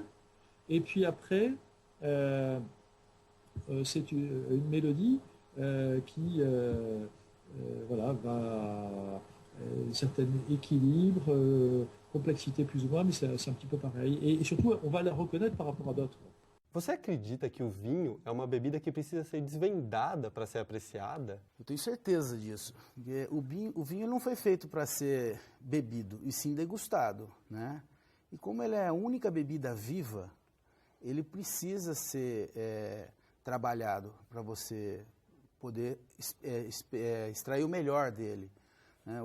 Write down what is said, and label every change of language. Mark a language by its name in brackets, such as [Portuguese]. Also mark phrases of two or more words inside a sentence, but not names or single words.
[French] Et puis après, c'est une mélodie qui, voilà, va un certain équilibre, complexité plus ou moins, mais c'est un petit peu pareil. Et surtout, on va la reconnaître par rapport à d'autres. [Portuguese] Você acredita que o vinho é uma bebida que precisa ser desvendada para ser apreciada? Eu tenho certeza disso. Porque o vinho não foi feito para ser bebido, e sim degustado, né? E como ele é a única bebida viva, ele precisa ser trabalhado para você poder extrair o melhor dele, né?